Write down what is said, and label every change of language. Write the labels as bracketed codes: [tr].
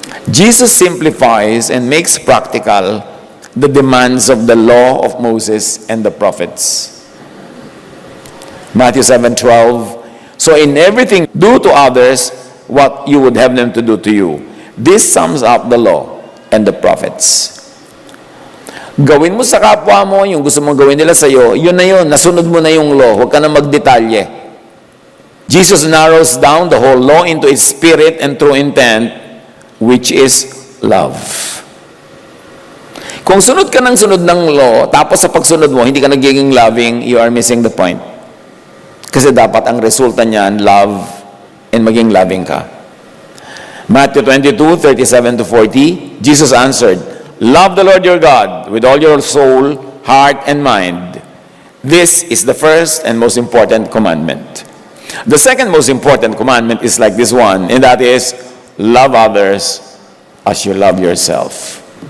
[en] Jesus simplifies and makes practical the demands of the law of Moses and the prophets. Matthew 7:12, so in everything, do to others what you would have them to do to you. This sums up the law and the prophets. [tl] Gawin mo sa kapwa mo yung gusto mong gawin nila sa'yo, yun na yun, nasunod mo na yung law, huwag ka na magdetalye. [en] Jesus narrows down the whole law into its spirit and true intent, which is love. [tl] Kung sunod ka ng sunod ng law, tapos sa pagsunod mo, hindi ka nagiging loving, [en] you are missing the point. [tl] Kasi dapat ang resulta niyan, love, and maging loving ka. [en] Matthew 22:37-40, Jesus answered, love the Lord your God with all your soul, heart, and mind. This is the first and most important commandment. The second most important commandment is like this one, and that is, love others as you love yourself.